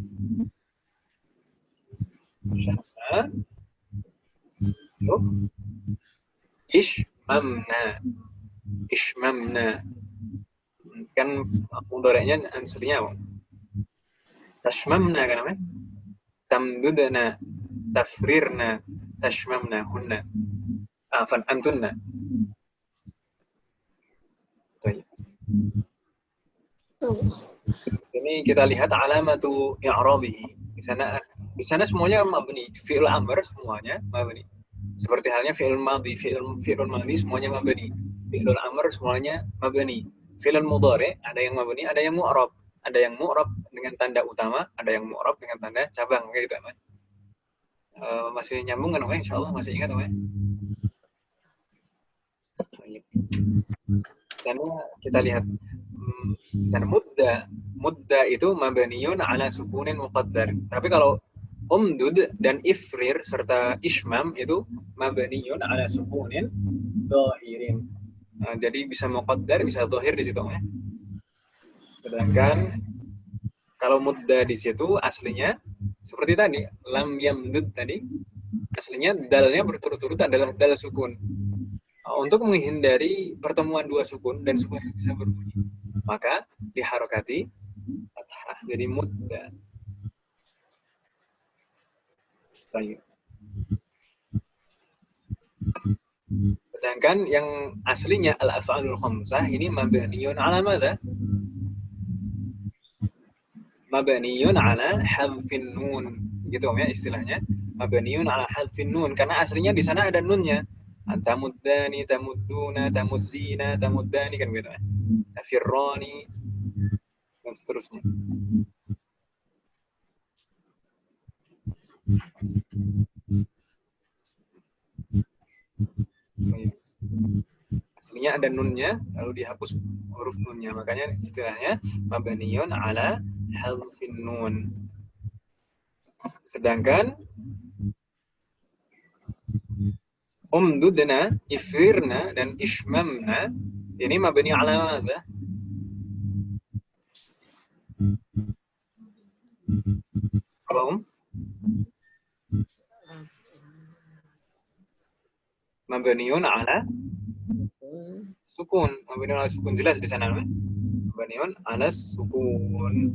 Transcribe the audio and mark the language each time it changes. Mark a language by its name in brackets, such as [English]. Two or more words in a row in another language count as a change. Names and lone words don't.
[Arabic] شمّ. اشممن. Ishmamna. [Indonesian] Kan mudhari'nya aslinya apa? [Arabic] Tashmamna [Indonesian] kan namanya? [Arabic] تمددن، تفررن، تشممن هنّ. أفأنتنّ. Baik. [Indonesian] Ini kita lihat [Arabic] علامة إعرابه. [Indonesian] Di sana semuanya mabni. [Arabic] فعل أمر [Indonesian] semuanya mabni. Seperti halnya [Arabic] فعل ماض, فعل ماض [Indonesian] semuanya mabni. [Arabic] فعل أمر [Indonesian] semuanya mabni. [Arabic] فعل مضارع [Indonesian] ada yang mabni, ada yang mu'rab. Ada yang mu'rab dengan tanda utama, ada yang mu'rab dengan tanda cabang kayak gitu, Mas. Masih nyambung kan, Mas? Insyaallah masih ingat, Mas. Dan kita lihat dan mudda itu [Arabic] مبني على سكون مقدر. [Indonesian] Tapi kalau umdud dan ifrir serta ishmam itu [Arabic] مبني على سكون ظاهر. [Indonesian] Jadi bisa muqaddar, bisa dhahir di situ, ya. Sedangkan kalau mudda di situ aslinya seperti tadi, [Arabic] لم يمدد [Indonesian] tadi, aslinya dalnya berturut-turut adalah dal sukun. Untuk menghindari pertemuan dua sukun dan supaya bisa berbunyi, maka diharokati fathah jadi mudda. Baik. Sedangkan yang aslinya [Arabic] الأفعال الخمسة [Indonesian] ini [Arabic] مبني على ماذا? مبني على حذف النون. [Indonesian] Gitu ya istilahnya. [Arabic] مبني على حذف النون [Indonesian] karena aslinya di sana ada nunnya. [Arabic] تمدان، تمدون، تمدين، تمدان [Indonesian] kan gitu ya. Tafirrani dan seterusnya. Aslinya ada nunnya lalu dihapus huruf nunnya, makanya istilahnya [Arabic] مبني على حذف النون. [Indonesian] Sedangkan umdudna, ifrirna dan ishmamna ini [Arabic] مبني على ماذا? [Indonesian] Kalau [Arabic] مبني على سكون, مبني على سكون [Indonesian] jelas di sana, [Arabic] مبني على سكون.